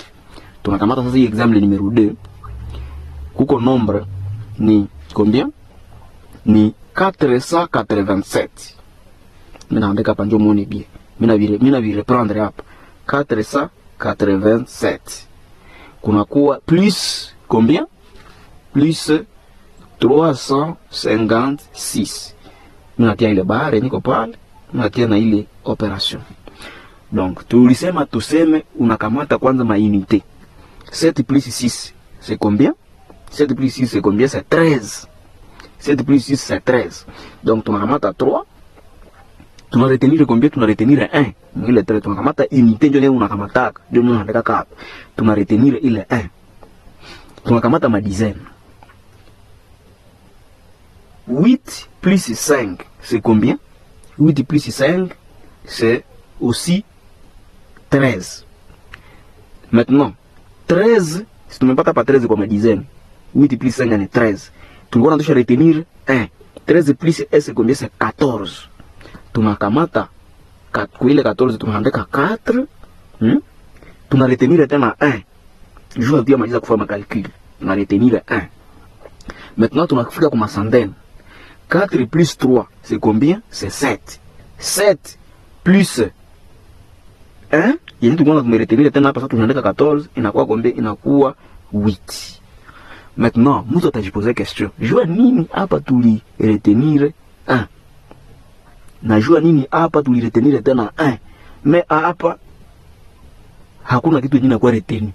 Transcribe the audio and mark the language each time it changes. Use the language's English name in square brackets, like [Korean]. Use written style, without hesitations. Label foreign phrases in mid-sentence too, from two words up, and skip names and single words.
[Swahili] Tunakamata sasa [French] exemple numéro [Swahili] 2. Kuko nombre ni combien? Ni 487. Mina andika hapa ndio muone bien. Mina vi reprendre hapa. 487. [French] Kunakuwa plus combien? Plus 356. [Swahili] Minatia ile barre niko pale, minatia na ile operation. Donc tulisema tuseme unakamata kwanza ma unité. [French] 7 plus 6 c'est combien? 7 plus 6 c'est combien? C'est 13. 7 plus 6 c'est 13. Donc tunakamata 3. [Swahili] Tuna [French] retenir combien? [Swahili] Tuna retenir 1. Ile 3 tunakamata unité ndio leo unakamataka. Ndio unaandika hapa. Tuna retenir ile 1. Tunakamata ma dizaine. [French] 8 plus 5 c'est combien? 8 plus 5 c'est aussi 13. Maintenant 13, si tu ne pas 13 comme dizaine, 8 plus 5 est 13. Tu vas retenir 1. 13 plus 1 c'est combien? C'est 14. [Swahili] Tunakamata kwa ile 14 tunaandika 4. Tuna retenir tena 1. [French] Je vais dire [Swahili] maliza kufanya [French] calcul. [Swahili] Tuna retenir 1. Maintenant tunafika kwa centaine. [French] 4 plus 3 c'est combien? C'est 7. 7 plus 1, [Swahili] yenye tunaona tumeretenir tena hapa sasa tunaandika 14, inakuwa combien? Inakuwa 8. Maintenant, mtu atajiposer question. Jua nini hapa tuli retenir 1? Na jua nini hapa tuli retenir tena 1? Mais hapa hakuna kitu kingine kwa retenir.